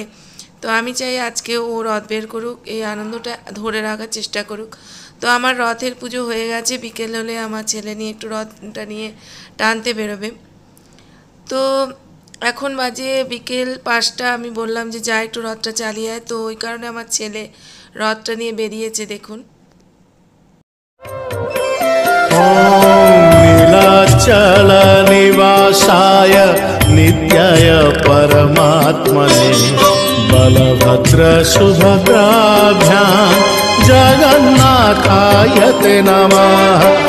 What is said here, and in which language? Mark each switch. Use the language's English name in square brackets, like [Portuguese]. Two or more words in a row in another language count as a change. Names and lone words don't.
[Bangla] তো আমি চাই আজকে ও রথ বের করুক, এই আনন্দটা ধরে রাখার চেষ্টা করুক। তো আমার রথের পুজো হয়ে গেছে। বিকেল হলে আমার ছেলে নিয়ে একটু রথটা নিয়ে টানতে বেরোবে। তো এখন বাজে বিকেল 5টা। আমি বললাম যে যা একটু রথটা চালিয়ে আয়। তো ওই কারণে আমার ছেলে রথটা নিয়ে বেরিয়েছে। দেখুন, [Sanskrit] नीलाचल निवासाय नित्याय परमात्मने बलभद्र सुभद्राभ्यां जगन्नाथाय ते नमः।